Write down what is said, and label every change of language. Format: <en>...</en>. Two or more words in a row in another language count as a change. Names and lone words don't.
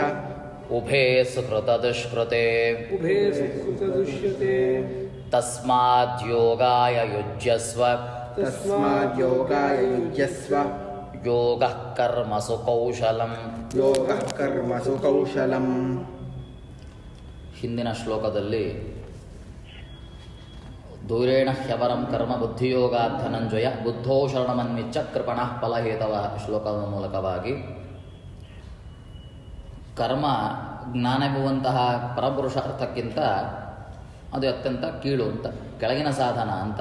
<sa>ಉಭೇ ಸುಕೃತದುಷ್ಕೃತೆ ಉಭೇ ಸುಕೃತದುಷ್ಯತೆ ತಸ್ಮಾದ್ಯೋಗಾಯ ಯುಜ್ಯಸ್ವ ತಸ್ಮಾದ್ಯೋಗಾಯ ಯುಜ್ಯಸ್ವ ಯೋಗಃ ಕರ್ಮಸು ಕೌಶಲಂ. ಯೋಗಃ ಕರ್ಮಸು ಕೌಶಲಂ.</sa> <kn>ಹಿಂದಿನ ಶ್ಲೋಕದಲ್ಲಿ</kn> <sa>ದೂರೇಣ ಹ್ಯವರಂ ಕರ್ಮ ಬುದ್ಧಿಯೋಗಾತ್ ಧನಂಜಯ ಬುದ್ಧೋ ಶರಣಮನ್ವಿಚ್ಚ ಕೃಪಣಃ ಫಲಹೇತವ</sa> <kn>ಶ್ಲೋಕದ ಮೂಲಕವಾಗಿ ಕರ್ಮ ಜ್ಞಾನವೆಂಬುವಂತಹ ಪರಪುರುಷಾರ್ಥಕ್ಕಿಂತ ಅದು ಅತ್ಯಂತ ಕೀಳು ಅಂತ, ಕೆಳಗಿನ ಸಾಧನ ಅಂತ.</kn>